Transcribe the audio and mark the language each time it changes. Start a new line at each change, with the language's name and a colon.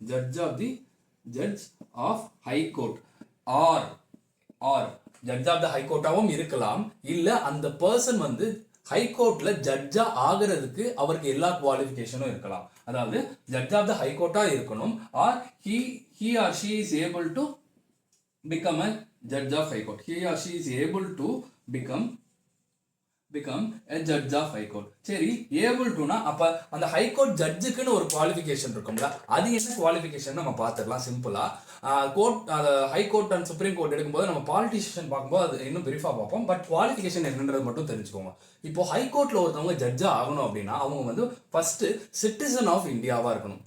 Tamil: Judge of high court R judge of the high கோர்ட்டாவும் இருக்கலாம், இல்ல அந்த பர்சன் வந்து ஹை கோர்ட்ல ஜட்ஜா ஆகிறதுக்கு அவருக்கு எல்லா குவாலிஃபிகேஷனும் இருக்கலாம். அதாவது ஜட்ஜ் ஆஃப் த ஹை கோர்ட்டா இருக்கணும், R
English: he or she is able to become a judge of high court. He or she is able to become a judge of high court.
Tamil: சரி, able to னா அப்ப அந்த high court ஜட்ஜுக்குன்னு ஒரு qualification இருக்கும்ல, அது என்ன qualification நம்ம பார்த்துடலாம் சிம்பிளா. Court high court and supreme court எடுக்கும்போது நம்ம பாலிட்டிஷியன் பார்க்கும்போது அது இன்னும் பிரீஃபா பார்ப்போம். பட் குவாலிஃபிகேஷன் என்னன்றது மட்டும் தெரிஞ்சுக்கோங்க. இப்போ ஹை கோர்ட்ல ஒருத்தவங்க ஜட்ஜா ஆகணும் அப்படின்னா அவங்க வந்து ஃபர்ஸ்ட் சிட்டிசன் ஆஃப் இந்தியாவா இருக்கணும்.